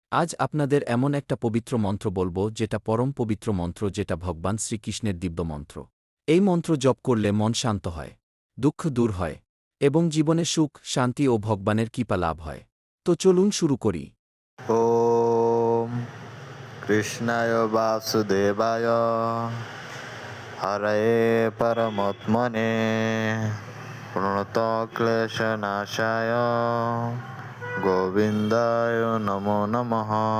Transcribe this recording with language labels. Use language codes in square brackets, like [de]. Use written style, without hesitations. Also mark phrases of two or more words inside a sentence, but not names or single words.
[bn] আজ আপনাদের এমন একটা পবিত্র মন্ত্র বলবো যেটা পরম পবিত্র মন্ত্র, যেটা ভগবান শ্রীকৃষ্ণের দিব্য মন্ত্র। এই মন্ত্র জপ করলে মন শান্ত হয়, দুঃখ দূর হয় এবং জীবনে সুখ, শান্তি ও ভগবানের কৃপা লাভ হয়। তো চলুন শুরু করি। [sa] ॐ कृष्णाय वासुदेवाय हरये परमात्मने प्रणतक्लेशनाशाय गोविन्दाय नमो नमः।